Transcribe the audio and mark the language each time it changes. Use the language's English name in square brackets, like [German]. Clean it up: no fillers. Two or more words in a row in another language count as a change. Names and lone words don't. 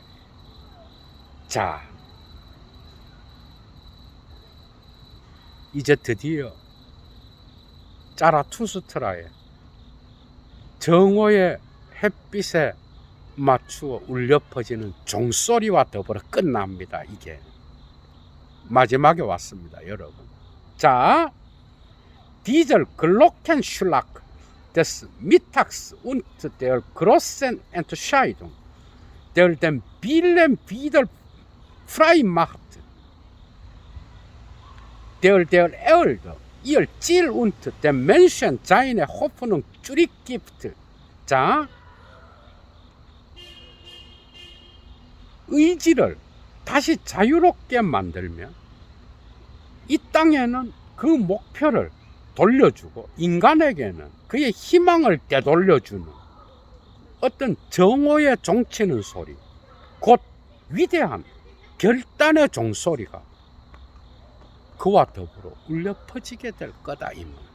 [Korean] 자, 이제 드디어 자라투스트라의 정오의 햇빛에 맞추어 울려 퍼지는 종소리와 더불어 끝납니다. 이게 마지막에 왔습니다, 여러분. [German] 자, dieser Glockenschlag des Mittags und der großen Entscheidung, der den Willen wieder frei macht, der Erde ihr Ziel und den Menschen seine Hoffnung zurückgibt. [Korean] 자, 의지를 다시 자유롭게 만들면 이 땅에는 그 목표를 돌려주고 인간에게는 그의 희망을 되돌려주는 어떤 정오의 종치는 소리, 곧 위대한 결단의 종소리가 그와 더불어 울려 퍼지게 될 거다 이 말.